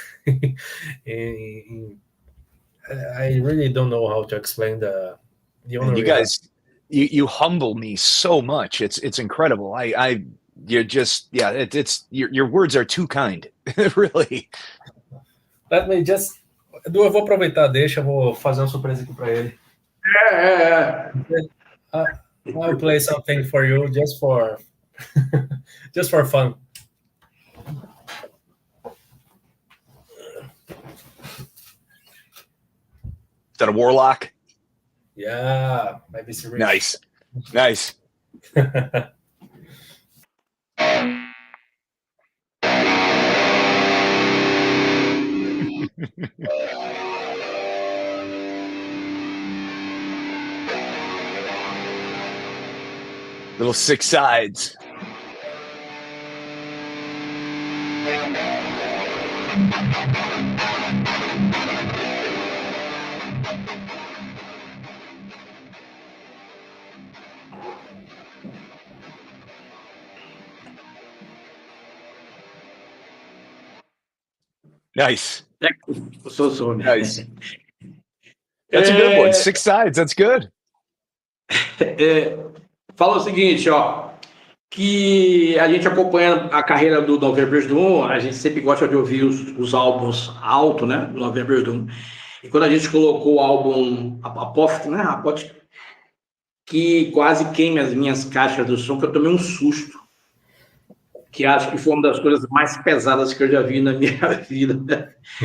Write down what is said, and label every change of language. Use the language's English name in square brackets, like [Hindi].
[English] I really don't know how to explain the honor. You guys, you humble me so much. It's incredible. You're just it's your words are too kind. Really. Let me just. [Portuguese] Edu, eu vou aproveitar, eu vou fazer uma surpresa aqui para ele. [English] I'll play something for you just for fun. Is that a warlock? Yeah, maybe it's nice. Little six sides. Nice. So nice. That's a good one. Six sides. That's good. [Portuguese] fala o seguinte, ó, que a gente acompanha a carreira do November Doom, a gente sempre gosta de ouvir os álbuns alto, né, do November Doom. E quando a gente colocou o álbum Apófito, né, Apófito, que quase queima as minhas caixas do som, que eu tomei um susto, que acho que foi uma das coisas mais pesadas que eu já vi na minha vida.